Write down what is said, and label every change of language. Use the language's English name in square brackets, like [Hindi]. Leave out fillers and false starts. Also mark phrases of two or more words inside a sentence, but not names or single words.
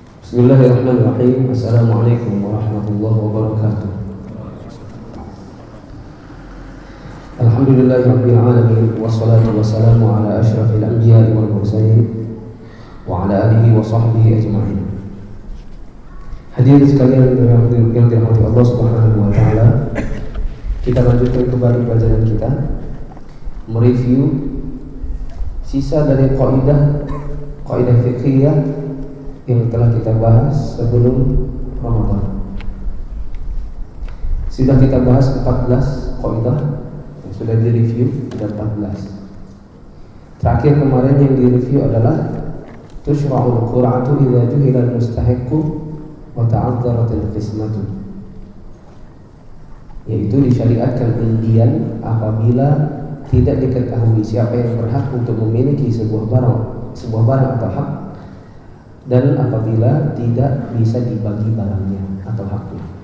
[Arabic] بسم الله الرحمن الرحيم. السلام عليكم ورحمة الله وبركاته. الحمد لله رب العالمين والصلاة والسلام على أشرف الأنبياء والمرسلين وعلى آله وصحبه أجمعين. [Indonesian] Hadirin sekalian yang dirahmati Allah [Arabic] سبحانه وتعالى, [Indonesian] kita lanjutkan kembali pelajaran kita, mereview sisa dari kaidah fiqhiyah yang telah kita bahas sebelum Ramadan. Sudah kita bahas 14 kaidah yang sudah direview, ada 14. Terakhir kemarin yang direview adalah [Arabic] تشرع القرعة إذا جهل المستحق وتعذرت القسمة, [Indonesian] yaitu disyariatkan undian apabila tidak diketahui siapa yang berhak untuk memiliki sebuah barang atau hak, dan apabila tidak bisa dibagi barangnya atau haknya.